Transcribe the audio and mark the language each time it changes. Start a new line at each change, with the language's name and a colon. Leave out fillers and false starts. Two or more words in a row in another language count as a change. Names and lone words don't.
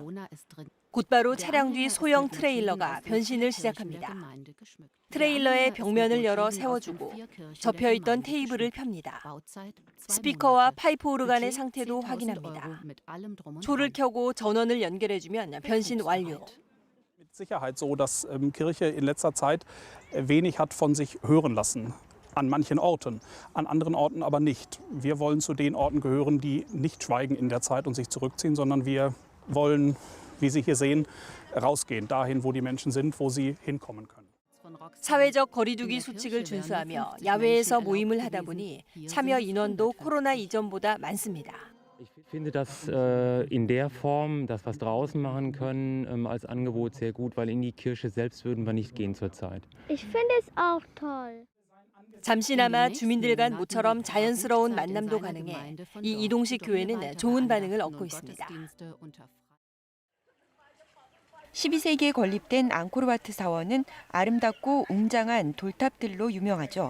Korean: 곧바로 차량 뒤 소형 트레일러가 변신을 시작합니다. 트레일러의 벽면을 열어 세워주고 접혀있던 테이블을 펴니다. 스피커와 파이프 오르간의 상태도 확인합니다. 초를 켜고 전원을 연결해주면 변신 완료.
German: Sicherheit so, dass Kirche in letzter Zeit wenig hat von sich hören lassen. An manchen Orten, an anderen Orten aber nicht. Wir wollen zu den Orten gehören, die nicht schweigen in der Zeit und sich zurückziehen, sondern wir wollen, wie Sie hier sehen, rausgehen, dahin, wo die Menschen sind, wo sie hinkommen können.
Korean: 사회적 거리두기 수칙을 준수하며 야외에서 모임을 하다 보니 참여 인원도 코로나 이전보다 많습니다.
German: Ich finde das in der Form, das was draußen machen können, als Angebot sehr gut, weil in die Kirche selbst würden wir nicht gehen zurzeit. Ich finde es auch toll.
Korean: 잠시나마 주민들 간 모처럼 자연스러운 만남도 가능해 이 이동식 교회는 좋은 반응을 얻고 있습니다. 12세기에 건립된 앙코르와트 사원은 아름답고 웅장한 돌탑들로 유명하죠.